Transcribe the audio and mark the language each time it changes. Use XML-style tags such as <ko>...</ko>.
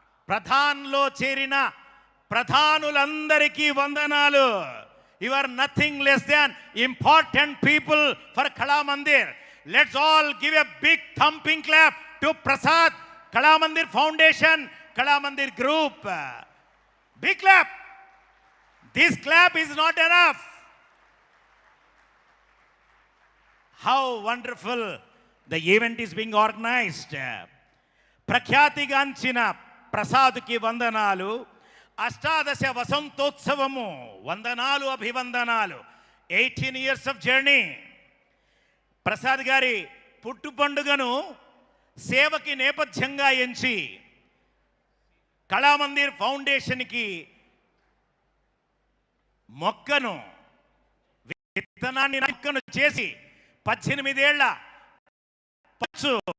<te>ప్రధాన్లో చేరిన ప్రధానులందరికీ వందనాలు.</te> <en>You are nothing less than important people for Kalamandir. Let's all give a big thumping clap to Prasad, Kalamandir Foundation, Kalamandir Group. Big clap. This clap is not enough. How wonderful the event is being organized.</en> <te>ప్రఖ్యాతిగాంచిన ప్రసాద్కి వందనాలు. అష్టాదశ వసంతోత్సవము వందనాలు అభివందనాలు.</te> <en>18 years of journey.</en> <te>Prasad గారి పుట్టు పండుగను సేవకి నేపథ్యంగా ఎంచి కళామందిర్ ఫౌండేషన్కి మొక్కను విత్తనాన్ని చేసి 18 ఏళ్ల పచ్చు</te>